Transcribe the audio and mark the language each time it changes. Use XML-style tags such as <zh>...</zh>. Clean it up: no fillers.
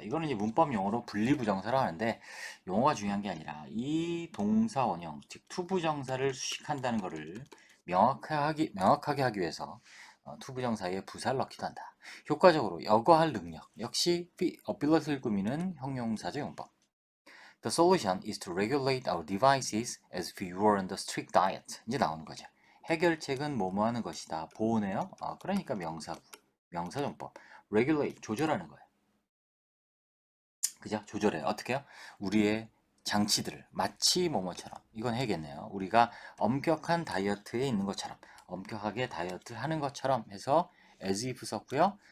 <ko>이거는 이제 문법 용어로 분리부정사라 하는데, 용어가 중요한 게 아니라 이 동사 원형, 즉 투부정사를 수식한다는 것을 명확하게 하기 위해서 투부정 사이에 부사를 넣기도 한다. 효과적으로 여과할 능력 역시 ability를 꾸미는 형용사적 용법.</ko> <en>The solution is to regulate our devices as if we were on the strict diet.</en> <ko>이제 나오는 거죠. 해결책은 뭐뭐 하는 것이다. 보호네요. 그러니까 명사정법. regulate, 조절하는 거예요. 그죠? 조절해요. 어떻게요? 우리의 장치들을 마치 뭐뭐처럼 이건 해겠네요. 우리가 엄격한 다이어트에 있는 것처럼 엄격하게 다이어트 하는 것처럼 해서 as if 썼고요.</ko>